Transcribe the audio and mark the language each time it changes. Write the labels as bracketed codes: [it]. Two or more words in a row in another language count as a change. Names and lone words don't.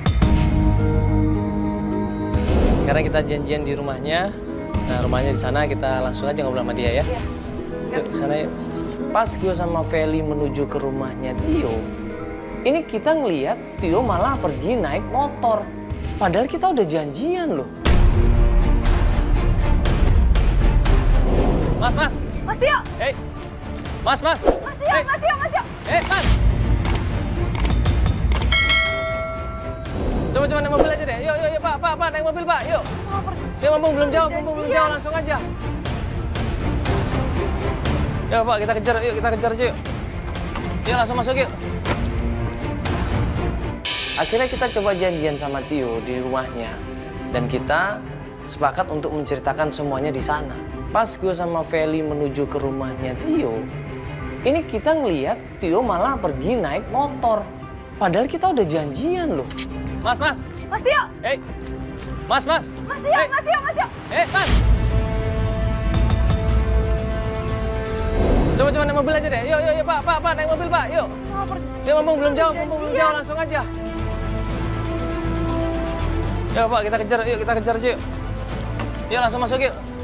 [id] Sekarang kita janjian di rumahnya. Nah rumahnya di sana, kita langsung aja ngobrol sama dia ya. Yuk ke sana yuk. Pas gue sama Feli menuju ke rumahnya Tio, ini kita ngeliat Tio malah pergi naik motor. Padahal kita udah janjian loh. Mas, Mas. Mas Tio. Hei. Mas, Mas. Mas Tio, hey. Mas Tio, Mas Tio. Hei, Mas. Coba naik mobil aja deh. Yuk, Pak, naik mobil, Pak. Yuk. Dia ngomong belum jauh, langsung aja. Yuk, Pak, kita kejar aja yuk. Yuk, langsung masuk yuk. Akhirnya kita coba janjian sama Tio di rumahnya. Dan kita sepakat untuk menceritakan semuanya di sana. Pas gue sama Feli menuju ke rumahnya Tio, ini kita ngeliat Tio malah pergi naik motor. Padahal kita udah janjian loh. Mas. Mas Tio. Hei. Mas. Mas Tio, hey. Mas Tio. Hei, Mas. Coba naik mobil aja deh. Yuk, Pak, naik mobil, Pak. Yuk. Dia ngomong belum jauh, langsung aja. Yuk, Pak, kita kejar aja yuk. Yuk, langsung masuk yuk.